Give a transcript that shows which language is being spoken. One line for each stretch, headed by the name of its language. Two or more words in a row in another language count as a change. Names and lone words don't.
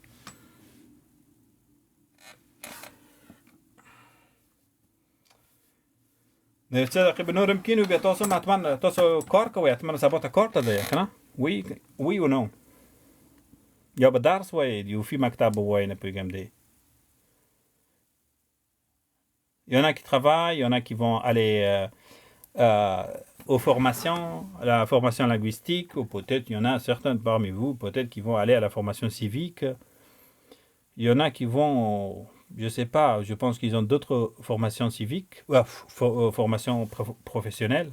Pashto: د څه دقیقې نور هم کینو بیا تاسو حتما تاسو کار کوئ حتما سبا ته کار ته دی که نه وی و نو یا به درس وایئ یو فی مکتب وایئ نه پوهېږم دی
French: Il y en a qui travaillent, il y en a qui vont aller aux formations, la formation linguistique, ou peut-être il y en a certains parmi vous, peut-être qui vont aller à la formation civique. Il y en a qui vont, je sais pas, je pense qu'ils ont d'autres formations civiques, formations professionnelles.